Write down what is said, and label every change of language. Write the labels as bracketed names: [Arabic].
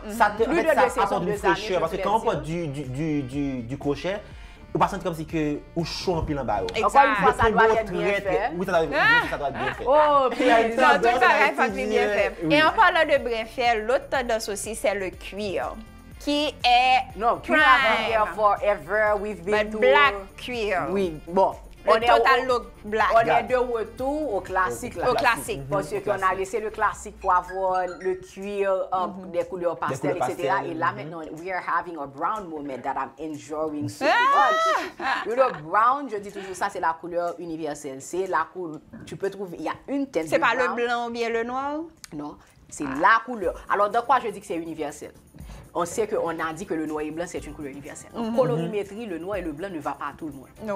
[French] Ça apporte une fraîcheur. Parce que quand on porte du crochet, on va sentir comme si que ou chaud en pile en bas. Encore une fois, ça doit être bien fait. Oui, ça doit être bien fait. Oh, puis tout ça va être bien fait. Et en parlant de bien fait, l'autre tendance aussi, c'est le cuir. Qui est [English] cuir forever, we've been to black cuir. [French] Oui, bon. [English] Total look black. [French] On est de retour au classique. Au classique. Parce qu'on a laissé le classique pour avoir le cuir, des couleurs pastel, etc. Et là, maintenant, [English] we are having a brown moment that I'm enjoying so much. [French] Le brown, je dis toujours ça, c'est la couleur universelle. C'est la couleur, tu peux trouver, il y a une teinte de [English] brown. [French] C'est pas le blanc ou bien le noir? Non, c'est la couleur. Alors, de quoi je dis que c'est universel? On sait qu'on a dit que le noir et blanc, c'est une couleur universelle. En colorimétrie, le noir et le blanc ne va pas à tout le monde.